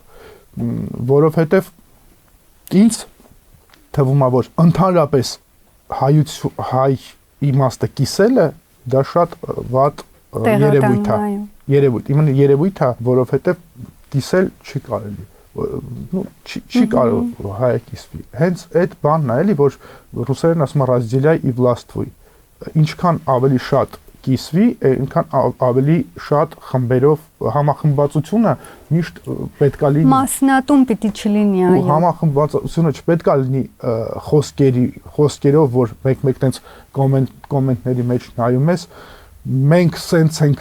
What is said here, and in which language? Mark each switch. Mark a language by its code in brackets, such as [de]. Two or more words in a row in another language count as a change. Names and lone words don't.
[hy] որովհետև ինձ թվում է, որ ընդհանրապես հայ իմաստը կիսելը դա շատ վատ երևույթ է։ Երևույթ է, որովհետև կիսել չի կարելի։ Չի կարող հայը կիսվի։ Հենց այդ բանն է, էլի, որ ռուսերեն ասում են [ru] «разделяй и властвуй»։ [hy] Ինչքան ավելի շատ կիսվի, այնքան ավելի շատ խմբերով համախմբվածությունը միշտ պետքա լինի։ Մասնատում պիտի չլինի, այո։ Ու համախմբվածությունը չպետքա լինի խոսքերով, որ մեկ-մեկ տենց կոմենտների մեջ նայում ես, մենք սենց ենք